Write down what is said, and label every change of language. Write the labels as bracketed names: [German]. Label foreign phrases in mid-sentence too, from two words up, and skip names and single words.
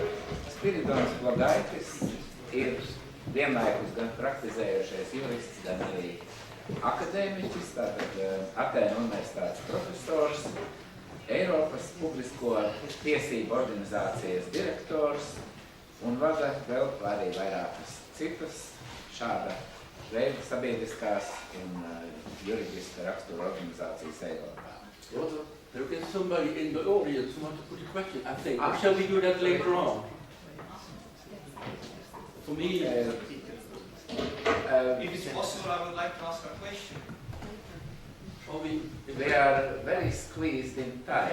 [Latvian] Spiridons Logaitis ir vienlaikus gan praktizējošais jurists, gan arī akadēmiķis, tātad Atēnu universitātes profesors, Eiropas publisko tiesību organizācijas direktors un vada vēl arī vairākas citas šāda veida sabiedriskās un juridiska rakstura organizācijas Eiropā. Lūdzu. [English] There is somebody in the audience who wants to put a question, I think. Or shall we do that later on? For me, if it's possible, I would like to ask a question. They are very squeezed in time.